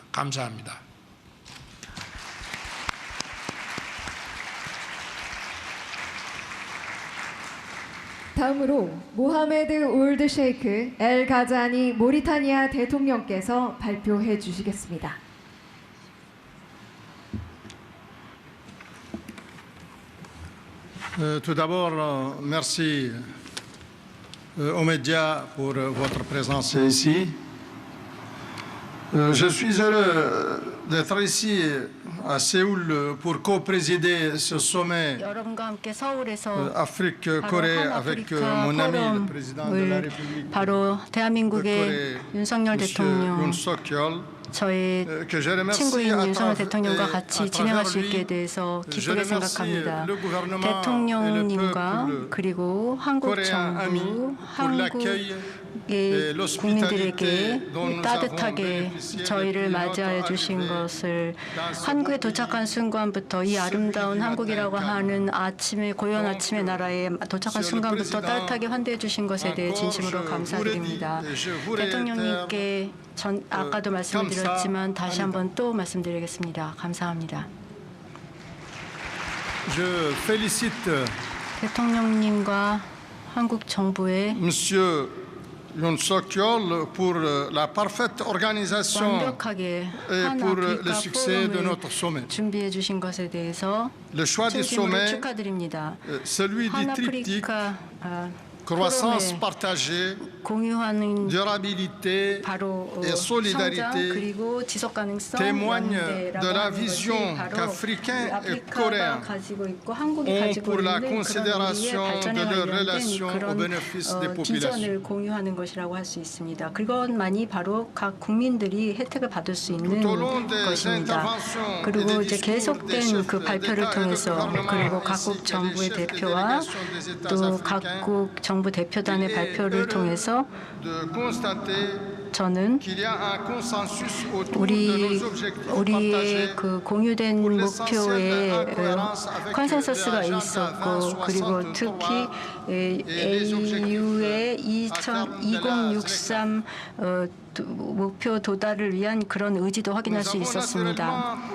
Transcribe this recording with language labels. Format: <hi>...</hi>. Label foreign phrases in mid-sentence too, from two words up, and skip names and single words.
<ko>감사합니다. 다음으로 모하메드 울드 셰이크 엘 가자니 모리타니아 대통령께서 발표해 주시겠습니다.</ko> <fr>Tout d'abord, merci aux médias pour votre présence ici. Je suis heureux d'être ici à Séoul pour co-présider ce sommet</fr> <ko>여러분과 함께 서울에서</ko> <fr>Afrique-Corée avec mon ami le président de la République</fr> <ko>바로 대한민국의</ko> <fr>Corée,</fr> <ko>윤석열</ko> <fr>M.</fr> <ko>대통령,</ko> <fr>Yoon Suk-yeol,</fr> <ko>저의</ko> <fr>que je remercie</fr> <ko>친구인</ko> <fr>à</fr> <ko>윤석열</ko> <fr>travers-</fr> <ko>대통령과</ko> <fr>et</fr> <ko>같이</ko> <fr>à</fr> <ko>진행할</ko> <fr>travers</fr> <ko>수</ko> <fr>lui,</fr> <ko>있게 돼서</ko> <fr>je</fr> <ko>기쁘게</ko> <fr>remercie</fr> <ko>생각합니다.</ko> <fr>le gouvernement et le</fr> <ko>대통령님과</ko> <fr>peuple</fr> <ko>그리고 한국</ko> <fr>coréen ami</fr> <ko>정부,</ko> <fr>pour l'accueil</fr> <ko>한국의</ko> <fr>l'hospitalité</fr> <ko>국민들에게</ko> <fr>dont nous</fr> <ko>따뜻하게</ko> <fr>avons bénéficié</fr> <ko>저희를</ko> <fr>depuis</fr> <ko>맞이하여</ko> <fr>notre</fr> <ko>주신</ko> <fr>arrivée</fr> <ko>것을</ko> <fr>dans ce</fr> <ko>한국에</ko> <fr>beau</fr> <ko>도착한</ko> <fr>pays,</fr> <ko>순간부터 이 아름다운</ko> <fr>celui du</fr> <ko>한국이라고</ko> <fr>matin</fr> <ko>하는 아침에 고요한</ko> <fr>Donc,</fr> <ko>아침의 나라에 도착한</ko> <fr>Monsieur le</fr> <ko>순간부터</ko> <fr>Président,</fr> <ko>따뜻하게 환대해 주신 것에 대해</ko> <fr>encore</fr> <ko>진심으로</ko> <fr>je</fr> <ko>감사드립니다.</ko> <fr>vous redis, je vous réitère,</fr> <ko>대통령님께 아까도 말씀드렸지만 다시 감사합니다. 한번 또 말씀드리겠습니다. 감사합니다.</ko> <fr>Je félicite</fr> <ko>대통령님과 한국 정부의</ko> <fr>Monsieur Yoon Suk-yeol pour la parfaite organisation</fr> <ko>완벽하게</ko> <fr>et pour le</fr> <ko>한아프리카</ko> <fr>succès de</fr> <ko>포럼을</ko> <fr>notre sommet.</fr> <ko>준비해 주신 것에 대해서</ko> <fr>Le choix du</fr> <ko>진심으로</ko> <fr>sommet,</fr> <ko>축하드립니다.</ko> <fr>celui du triptyque</fr> <ko>한아프리카</ko> <fr>croissance</fr> <ko>포럼에</ko> <fr>partagée,</fr> <ko>공유하는</ko> <fr>durabilité</fr> <ko>바로</ko> <fr>et</fr> <ko>성장</ko> <fr>solidarité</fr> <ko>그리고 지속 가능성</ko> <fr>témoignent</fr> <ko>연대라고</ko> <fr>de la</fr> <ko>하는 것이</ko> <fr>vision</fr> <ko>바로</ko> <fr>qu'Africains et</fr> <ko>아프리카가</ko> <fr>Coréens</fr> <ko>가지고 있고 한국이</ko> <fr>ont</fr> <ko>가지고</ko> <fr>pour la</fr> <ko>있는 그런 우리의</ko> <fr>considération</fr> <ko>발전에</ko> <fr>de leurs</fr> <ko>관련된</ko> <fr>relations au</fr> <ko>그런</ko> <fr>bénéfice des populations.</fr> <ko>비전을 공유하는 것이라고 할 수 있습니다. 그것만이 바로 각 국민들이 혜택을 받을 수 있는</ko> <fr>Tout au long des</fr> <ko>것입니다.</ko> <fr>interventions</fr> <ko>그리고</ko> <fr>et des</fr> <ko>이제</ko> <fr>discours des</fr> <ko>계속된</ko> <fr>chefs</fr> <ko>그 발표를</ko> <fr>d'État et de</fr> <ko>통해서</ko> <fr>gouvernement</fr> <ko>그리고</ko> <fr>ainsi</fr> <ko>각국</ko> <fr>que des</fr> <ko>정부의</ko> <fr>chefs de</fr> <ko>대표와</ko> <fr>délégation des États</fr> <ko>또</ko> <fr>africains,</fr> <ko>각국 정부 대표단의</ko> <fr>il est</fr> <ko>발표를</ko> <fr>heureux</fr> <ko>통해서</ko> <fr>de constater</fr> <ko>저는</ko> <fr>qu'il y a un consensus autour de</fr> <ko>우리</ko> <fr>nos objectifs</fr> <ko>우리의</ko> <fr>partagés</fr> <ko>그 공유된 목표에 컨센서스가 있었고 그리고 특히 AU의 2063 목표 도달을 위한 그런 의지도 확인할 수 있었습니다.</ko>